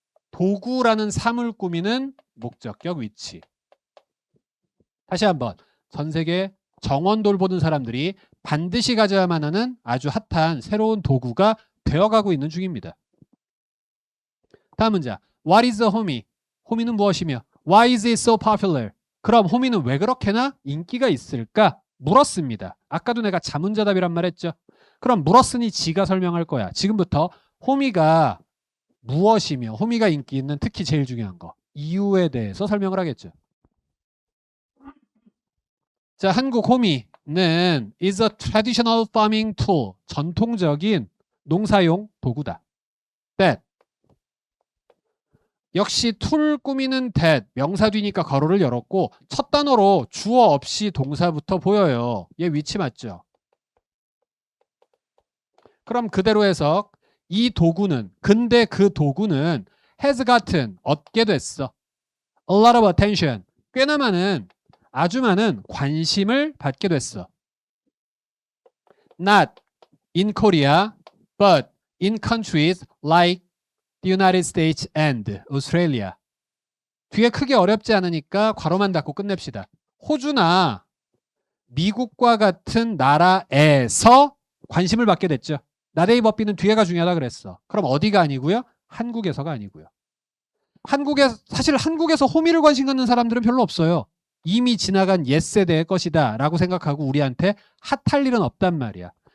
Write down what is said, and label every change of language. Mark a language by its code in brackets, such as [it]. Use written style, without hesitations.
[ko] 도구라는 사물 꾸미는 목적격 위치. 다시 한번. 전 세계 정원 돌보는 사람들이 반드시 가져야만 하는 아주 핫한 새로운 도구가 되어가고 있는 중입니다. 다음 문자. [en] What is a homie? [ko] 호미는 무엇이며 [en] Why is it so popular? [ko] 그럼 호미는 왜 그렇게나 인기가 있을까? 물었습니다. 아까도 내가 자문자답이란 말 했죠. 그럼 물었으니 지가 설명할 거야. 지금부터 호미가 무엇이며 호미가 인기 있는 특히 제일 중요한 거 이유에 대해서 설명을 하겠죠. 자, 한국 호미는 [en] is a traditional farming tool. [ko] 전통적인 농사용 도구다. that 역시 툴 꾸미는 that 명사 뒤니까 괄호를 열었고 첫 단어로 주어 없이 동사부터 보여요. 얘 위치 맞죠? 그럼 그대로 해석. 이 도구는 근데 그 도구는 [en] has gotten [ko] 얻게 됐어. [en] a lot of attention [ko] 꽤나 많은 아주 많은 관심을 받게 됐어. [en] Not in Korea but in countries like the United States and Australia. [ko] 뒤에 크게 어렵지 않으니까 괄호만 닫고 끝냅시다. 호주나 미국과 같은 나라에서 관심을 받게 됐죠. 나데이 법비는 뒤에가 중요하다 그랬어. 그럼 어디가 아니고요? 한국에서가 아니고요. 사실 한국에서 호미를 관심 갖는 사람들은 별로 없어요. 이미 지나간 옛세대의 것이다 라고 생각하고 우리한테 핫할 일은 없단 말이야.